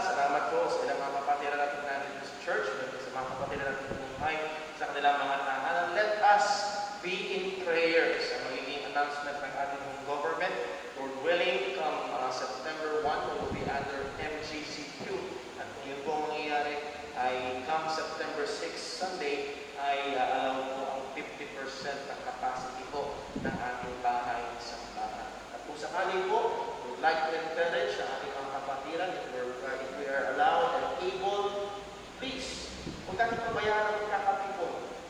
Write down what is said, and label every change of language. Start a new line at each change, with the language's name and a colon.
Filipino: Salamat po sa ilang mga kapatiran natin natin sa church, sa mga kapatiran natin buhay, sa kanilang mga tahanan.
English: Let us be in prayer
Filipino: sa magiging
English: announcement ng ating government. Lord willing, come September 1, we will be under MGCQ.
Filipino: At kung yun po mangyayari ay
English: come September 6, Sunday,
Filipino: ay allow po ang 50% ng capacity po ng ating bahay sa bahay. At kung sakali po,
English: we would like to encourage
Filipino: ang ating mga kapatiran,
English: if we are allowed and able, please,
Filipino: huwag natin pabayaan ang kakapipon.